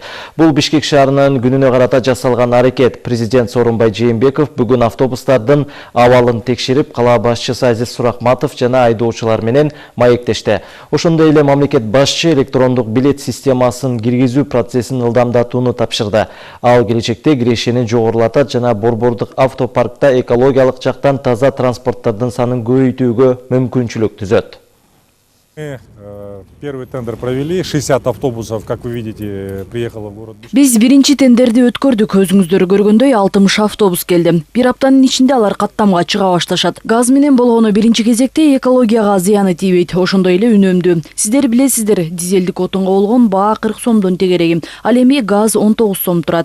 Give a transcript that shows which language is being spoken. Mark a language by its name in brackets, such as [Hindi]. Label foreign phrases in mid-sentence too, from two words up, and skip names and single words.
[Kyrgyz] Бул Бишкек шаарынын күнүнө карата жасалган аракет. Президент Сооронбай Жээнбеков бүгүн автобустардын абалын текшерип, кала башчысы Азиз Суракматов жана айдоочулар менен маектешти. Ошондой эле мамлекет башчы электрондук билет системасын киргизүү процессин ылдамдатууну тапшырды. Ал келечекте кирешени жогорулатат жана борбордук автопаркта экологиялык жактан таза транспорттардын санын көбөйтүүгө мүмкүнчүлүк түзөт. [Russian] Первый тендер провели, 60 автобусов, как вы видите, приехало в город Бишкек. [Kyrgyz] Биз биринчи тендерди өткөрдүк, өзүңүздөр көргөндөй 60 автобус келди. Бир аптанын ичинде алар каттамга чыга башташат. Газ менен болгону биринчи кезекте экологияга зыяны тийбейт, ошондой эле үнөмдүү. Сиздер билесиздер, дизелдик отунга болгон баа 40 сомдон тегереги. Ал эми газ 19 сом турат.